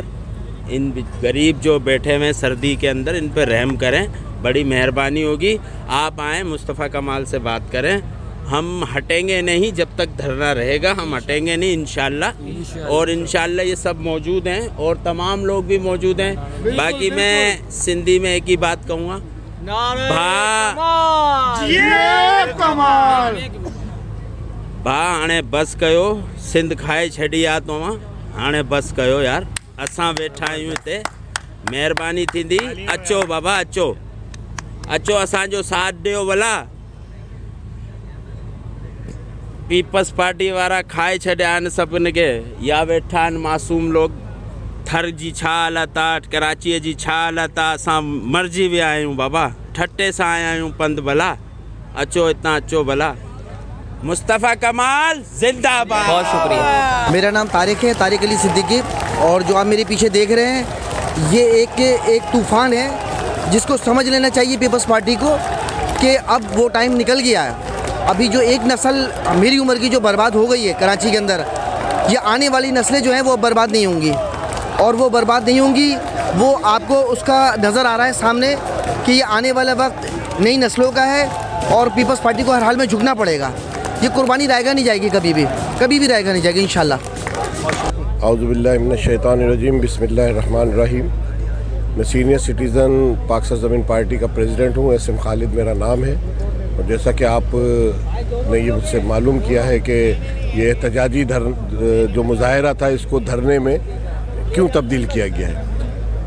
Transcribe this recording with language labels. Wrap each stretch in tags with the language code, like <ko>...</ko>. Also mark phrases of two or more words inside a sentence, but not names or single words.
<ur>ان غریب جو بیٹھے ہوئے سردی کے اندر، ان پر رحم کریں، بڑی مہربانی ہوگی. آپ آئیں، مصطفیٰ کمال سے بات کریں۔ ہم ہٹیں گے نہیں جب تک دھرنا رہے گا، ہم ہٹیں گے نہیں ان شاء اللہ. اور ان شاء اللہ یہ سب موجود ہیں اور تمام لوگ بھی موجود ہیں. باقی میں سندھی میں ایک ہی بات کہوں گا,</ur> <sd>भा हाणे बस कयो, सिंध खाए छॾी आहे तव्हां, हाणे बस कयो यार। असां वेठा आहियूं हिते, महिरबानी थींदी, अचो बाबा अचो, अचो असांजो साथ ॾियो भला। पीपल्स पार्टी वारा खाए छॾिया आहिनि सभिनि खे, या वेठा आहिनि मासूम लोग। थर जी छा हालत आहे, कराचीअ जी छा हालत आहे, असां मरिजी विया आहियूं बाबा, ठटे सां आया आहियूं पंधु भला। अचो हितां अचो भला। मुस्तफ़ा कमाल जिंदाबाद।</sd> <ur>بہت شکریہ. میرا نام طارق ہے، طارق علی صدیقی، اور جو آپ میرے پیچھے دیکھ رہے ہیں یہ ایک طوفان ہے، جس کو سمجھ لینا چاہیے پیپلز پارٹی کو کہ اب وہ ٹائم نکل گیا ہے. ابھی جو ایک نسل میری عمر کی جو برباد ہو گئی ہے کراچی کے اندر، یہ آنے والی نسلیں جو ہیں وہ برباد نہیں ہوں گی، اور وہ برباد نہیں ہوں گی، وہ آپ کو اس کا نظر آ رہا ہے سامنے کہ یہ آنے والا وقت نئی نسلوں کا ہے، اور پیپلز پارٹی کو ہر حال میں جھکنا پڑے گا. یہ قربانی رہے گا نہیں جائے گی، کبھی بھی رہے گا نہیں جائے گی ان شاء اللہ.</ur> <ar>أعوذ بالله من الشيطان الرجيم، بسم الله الرحمن الرحيم.</ar> <ur>میں</ur> <en>senior citizen</en> <ur>پاک سرزمین پارٹی کا پریزیڈنٹ ہوں، SM خالد میرا نام ہے. اور جیسا کہ آپ نے یہ مجھ سے معلوم کیا ہے کہ یہ احتجاجی جو مظاہرہ تھا، اس کو دھرنے میں کیوں تبدیل کیا گیا ہے.</ur>